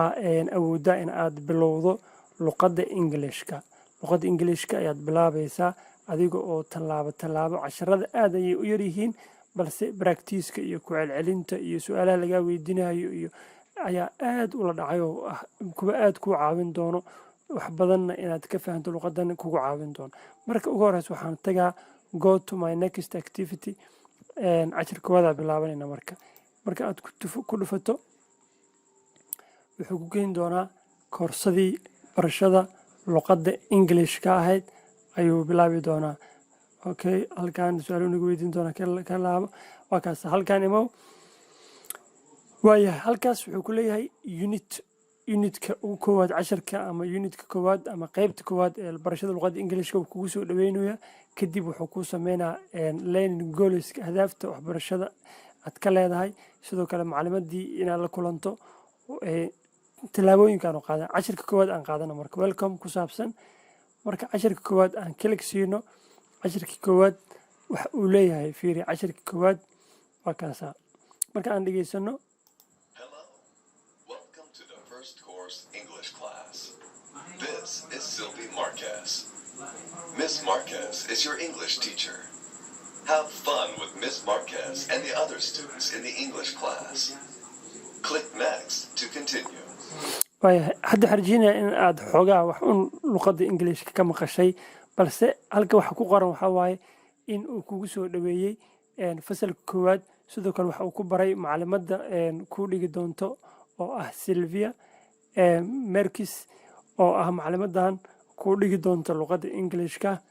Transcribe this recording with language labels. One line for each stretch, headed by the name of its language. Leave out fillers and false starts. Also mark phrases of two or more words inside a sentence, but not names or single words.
Somali: awoodaa in aad bilowdo luqadda Englishka ayaad bilaabaysaa adiga oo tallaabo casharada aad ayay u yaryihiin balse practice-ka iyo ku celcelinta iyo su-aalaha lagaa weydiinayo iyo ayaa aad ula dhacay oo ah kuwa aad kuu caawin doono wax badanna inaad ka fahanto luqadan kugu caawin doono marka ugu horeysa waxaan tagaa
English: go to my next activity
Somali: cashirka wada bilaabanayna marka aad ku dhufato wuxuu ku geyn doonaa koorsadii barashada luqadda Englishka ahayd ayuu bilaabi doonaa. Okay, halkan su'aalo nagu weydiin doonaa ka laabo. Waa kaas halkan imow. waayahay halkaas wuxuu ku leeyahay unitka ugu koowaad casharka ama unitka koowaad ama qaybta koowaad ee barashada luqadda Englishka uu kugu soo dhaweynaya. kadib wuxuu kuu sameynaa
English: learning goals
Somali: ahdaafta waxbarashada aad ka leedahay. sidoo kale macluumaadii inaad la kulanto tilaabooyinka aan qaadan casharka koowaad aan qaadana marka welcome ku saabsan. marka casharka koowaad aan click siino casharka koowaad waxa uu leeyahay fiiri casharka koowaad waa kaasa marka aan dhageysano.
English: Hello, welcome to the first course English class. This is Sylvie Marquez. Miss Marquez is your English teacher. Have fun with Miss Marquez and the other students in the English class. Click next to continue.
Somali: waayahay hadda xarjinaya in aad xoogaa wax un luqadda Englishka ka maqashay balse halka waxa ku qoran waxa waaye in uu kugu soo dhaweeyey fasalka koowaad. sidoo kale waxa uu ku baray macluumaadda ku dhigi doonto oo ah Sylvia Marquez oo ah macluumaaddan ku dhigi doonto luqadda Englishka.